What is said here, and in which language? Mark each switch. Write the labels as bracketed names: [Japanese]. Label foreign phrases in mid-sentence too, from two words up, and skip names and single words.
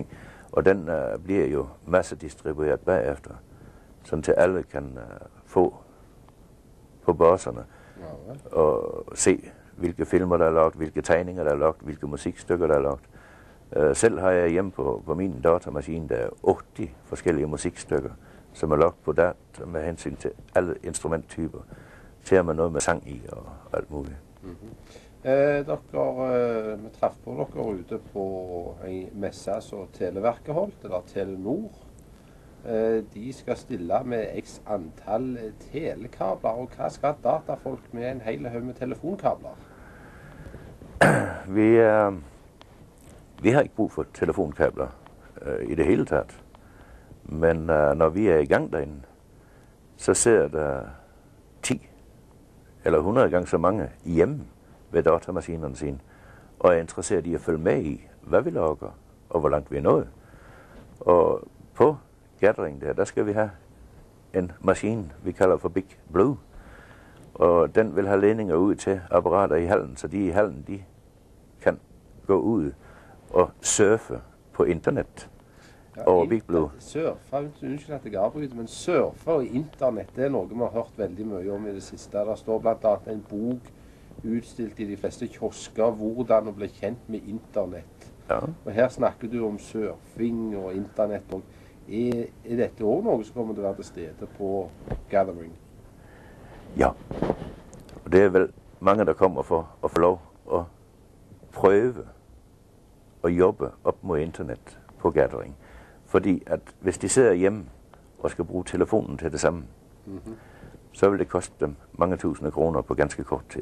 [Danish] Og den bliver jo massedistribueret bagefter, sådan til alle kan få på bosserne og se, hvilke filmer der er lagt, hvilke tegninger der er lagt, hvilke musikstykker der er lagt. Selv har jeg hjemme på min datamaskine, der er 80 forskellige musikstykker, som er lagt på data med hensyn til alle instrumenttyper. Ser man noget med sang i og alt muligt. [Norwegian] Vi traff på dere ute på en messe som Televerket holdt, eller Telenor. De skal stille med x antall telekabler, og hva skal datafolk med en hel haug med telefonkabler? [Danish] Vi har ikke brug for telefonkabler i det hele taget. Men når vi er i gang derinde, så sidder der 10 eller 100 gange så mange hjemme ved datamaskinerne sine, og er interesseret i at følge med i, hvad vi logger, og hvor langt vi er nået. Og på Gathering der skal vi have en maskine, vi kalder for Big Blue, og den vil have ledninger ud til apparater i hallen, så de i hallen, de kan gå ud og surfe på internet over Big Blue. [Norwegian] Surfe, unnskyld at jeg avbryter, men surfe og internett, det er noe vi har hørt veldig mye om i det siste. Der står blant annet en bok utstilt i de fleste kiosker, hvordan å bli kjent med internett. Ja. Og her snakker du om surfing og internett. Og er dette også noe som kommer til å være til stede på Gathering? [Danish] Ja, og det er vel mange, der kommer for at få lov at prøve at jobbe op mod internet på Gathering. Fordi at hvis de sidder hjemme og skal bruge telefonen til det samme, så vil det koste dem mange tusinde kroner på ganske kort tid.